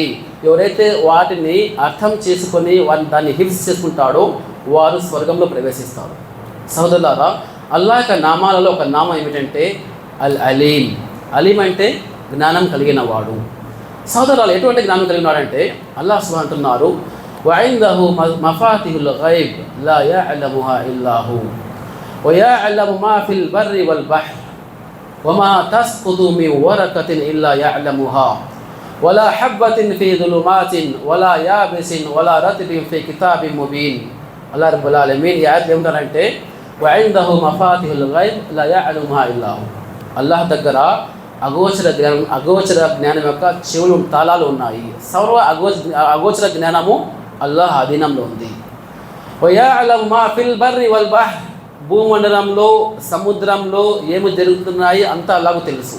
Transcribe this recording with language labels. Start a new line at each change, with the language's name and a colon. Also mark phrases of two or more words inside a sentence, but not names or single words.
Telugu: ఎవరైతే వాటిని అర్థం చేసుకొని దాన్ని హిఫ్జ్ చేసుకుంటాడో వారు స్వర్గంలో ప్రవేశిస్తారు. సోదరులారా, అల్లాహ్ యొక్క నామాలలో ఒక నామం ఏమిటంటే
Arabic: العليم.
Telugu: అలీం అంటే జ్ఞానం కలిగిన వాడు. సోదరులు, ఎటువంటి జ్ఞానం కలిగిన వాడంటే
Arabic: الله سبحانه
Telugu: అంటున్నారు,
Arabic: وعنده مفاتيح الغيب لا يعلمها إلا هو ويعلم ما في البر والبحر وما تسقط من ورقة إلا يعلمها ولا حبة في ظلمات ولا يابس ولا رطب في كتاب مبين. الله رب العالمين
Telugu: ఈ ఆయత్ ఏమంటారంటే
Arabic: وعنده مفاتيح الغيب لا يعلمها إلا هو.
Telugu: అల్లాహ్ దగ్గర అగోచర జ్ఞానం యొక్క చెవులు తాళాలు ఉన్నాయి. సర్వ అగోచర జ్ఞానము అల్లాహ్ అధీనంలో ఉంది.
Arabic: ويعلم ما في البر والبحر,
Telugu: భూమండలంలో సముద్రంలో ఏమి జరుగుతున్నాయి అంతా అల్లాహ్కు తెలుసు.